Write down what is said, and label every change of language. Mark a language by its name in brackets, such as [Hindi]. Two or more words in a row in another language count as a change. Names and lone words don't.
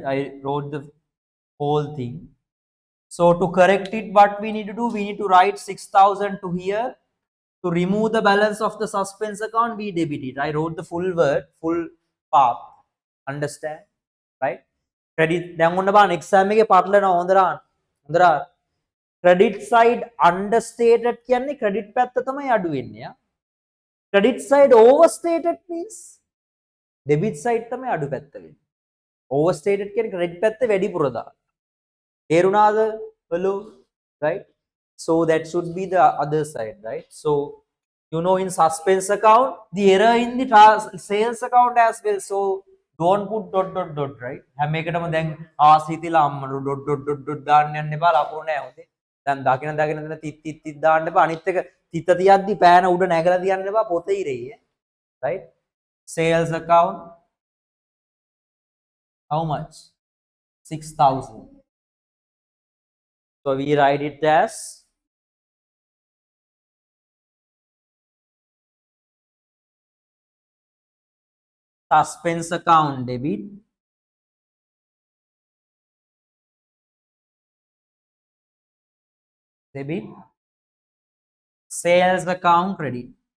[English] I wrote the whole thing. So to correct it, what we need to do, we need to write 6,000 to here. To remove the balance of the suspense account, we debit it. I wrote the full word, full path. Understand? Right? Credit. [Sinhala] දැන් ඔන්න බලන්න exam එකේ පටලනවා හොඳට. [English] credit side understated [Sinhala] කියන්නේ credit පැත්ත තමයි අඩු වෙන්නේ. [English] Credit side overstated means debit side [Sinhala] තමයි අඩු පැත්ත වෙන්නේ. Overstated කියන්නේ credit පැත්ත වැඩිපුර දාන. තේරුණාද? [English] Hello? Right? So that should be the other side, right? So you know, in suspense account, the error in the sales account as well. So don't put dot dot dot, right? [Sinhala] හැම එකටම දැන් ආසිතිලා අම්මඩ [English] dot dot dot dot [Sinhala] දාන්න යන්න එපා, ලකුණු නැහැ හොඳේ. දැන් දකින දකින තිත් තිත් තිත් දාන්න එපා. අනිත් එක තිත තියද්දි පෑන උඩ නැගලා තියන්න එපා, පොතේ ඉරෙයි. [English] Right? Sales account, how much? 6,000. So we write it as suspense account debit, sales account credit.